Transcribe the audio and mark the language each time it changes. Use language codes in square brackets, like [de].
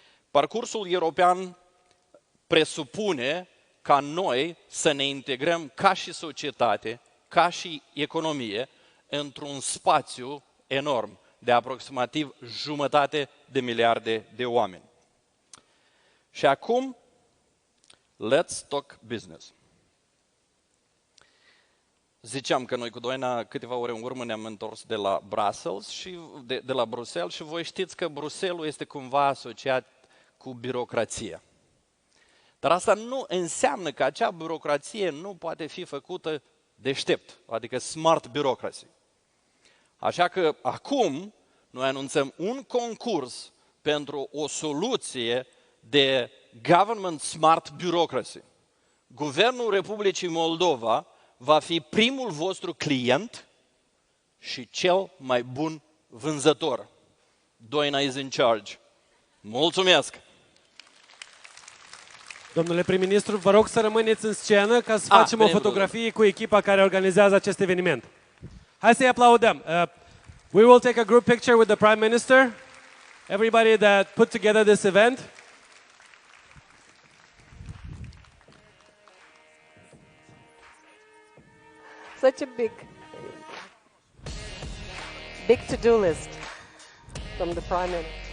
[ro] Parcursul european presupune ca noi să ne integrăm ca și societate, ca și economie, într-un spațiu enorm de aproximativ 1,5 miliarde de oameni. Și acum, [en] let's talk business. [ro] Ziceam că noi cu Doina câteva ore în urmă ne-am întors de la Bruxelles și voi știți că Bruxelles este cumva asociat cu birocrația. Dar asta nu înseamnă că acea birocrație nu poate fi făcută deștept, adică smart bureaucracy. Așa că acum noi anunțăm un concurs pentru o soluție de government smart bureaucracy. Guvernul Republicii Moldova va fi primul vostru client și cel mai bun vânzător. [en] Doina is in charge. [ro] Mulțumesc! Domnule prim-ministru, vă rog să rămâneți în scenă ca să facem o fotografie cu echipa care organizează acest eveniment. Hai să-i aplaudăm. [en] We will take a group picture with the Prime Minister, everybody that put together this event. Such a big to-do list from the Prime Minister.